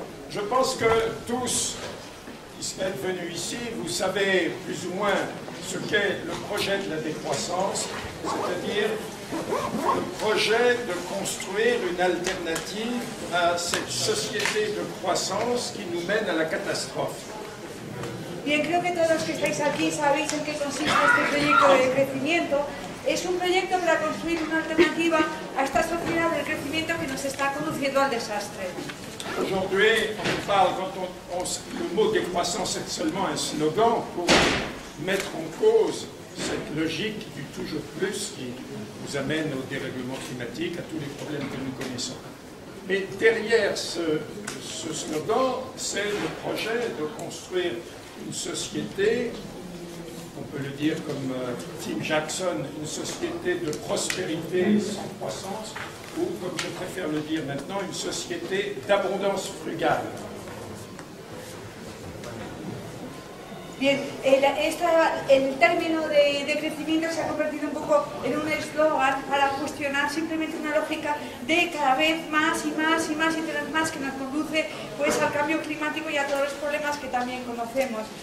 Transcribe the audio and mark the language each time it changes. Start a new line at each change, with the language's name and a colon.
French: Je pense que tous qui êtes venus ici, vous savez plus ou moins ce qu'est le projet de la décroissance, c'est-à-dire le projet de construire une alternative à cette société de croissance qui nous mène à la catastrophe.
Spanish: Bien, creo que todos los que estáis aquí sabéis en qué consiste este proyecto de crecimiento. Es un proyecto para construir una alternativa a esta sociedad del crecimiento que nos está conduciendo al desastre.
French: Aujourd'hui, on parle, le mot décroissance est seulement un slogan pour mettre en cause cette logique du toujours plus qui nous amène au dérèglement climatique, à tous les problèmes que nous connaissons. Mais derrière ce slogan, c'est le projet de construire une société, on peut le dire comme Tim Jackson, une société de prospérité sans croissance, ou comme je préfère le dire maintenant, une société d'abondance frugale.
Spanish: Bien, el término de crecimiento se ha convertido un poco en un eslogan para cuestionar simplemente una lógica de cada vez más y más y más y tener más que nos conduce pues al cambio climático y a todos los problemas que también conocemos.